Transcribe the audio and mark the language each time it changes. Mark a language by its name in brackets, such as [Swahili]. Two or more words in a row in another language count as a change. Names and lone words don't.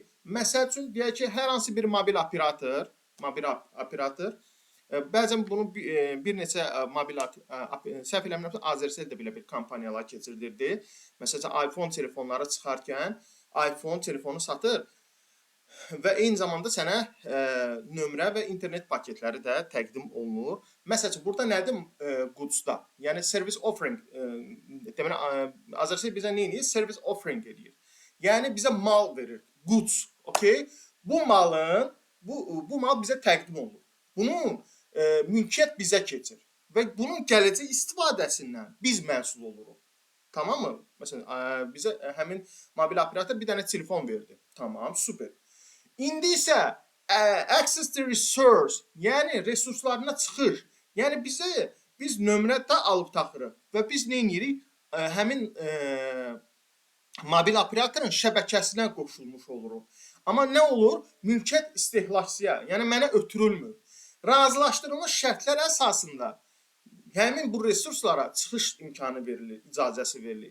[Azerbaijani] Məsəl üçün, deyək ki, hər hansı bir mobil operator, bəzən bunu bir neçə mobil, səhv eləmirəmsə, Azercell də belə bir kampaniyalar keçirilirdi. Məsələn, iPhone telefonları çıxarkən, iPhone telefonu satır və eyni zamanda sənə nömrə və internet paketləri də təqdim olunur. Məsələn, burada nədir goods-da? Yəni, [English] service offering, [Azerbaijani] deməli, Azercell bizə nə edir? [English] Service offering [Azerbaijani] edir. Yəni, bizə mal verir, [English] goods, okay? [Azerbaijani] Bu mal bizə təqdim olunur. Bunun mülkiyyət bizə keçir və bunun gələcək istifadəsindən biz məsul oluruq. Tamam mı? Məsələn, bizə həmin mobil operator bir dənə telefon verdi. Tamam, super. İndi isə [English] access to resource, [Azerbaijani] yəni resurslarına çıxış. Yəni biz nömrə də alıb taxırıq və biz nə edirik? Həmin mobil operatorun şəbəkəsinə qoşulmuş oluruq. Amma nə olur? Mülkiyyət istehlakçıya, yəni mənə ötürülmür. Razılaşdırılmış şərtlər əsasında həmin bu resurslara çıxış imkanı verilir, icazəsi verilir.